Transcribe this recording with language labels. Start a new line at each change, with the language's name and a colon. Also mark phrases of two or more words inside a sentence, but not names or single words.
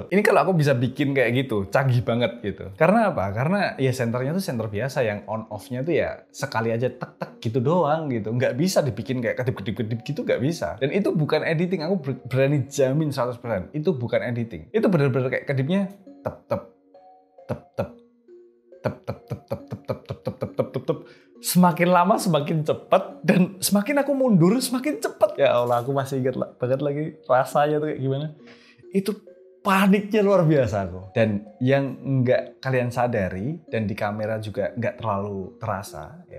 Indonesian: Ini kalau aku bisa bikin kayak gitu, canggih banget gitu. Karena apa? Karena ya senternya tuh senter biasa yang on off-nya tuh ya sekali aja tek-tek gitu doang gitu. Nggak bisa dibikin kayak kedip-kedip gitu, nggak bisa. Dan itu bukan editing, aku berani jamin 100%. Itu bukan editing. Itu bener-bener kayak kedipnya tep-tep, tep-tep, tep-tep, tep-tep. Semakin lama semakin cepat, dan semakin aku mundur semakin cepat. Ya Allah, aku masih ingat banget lagi rasanya tuh kayak gimana. Itu paniknya luar biasa aku. Dan yang nggak kalian sadari, dan di kamera juga nggak terlalu terasa, ya.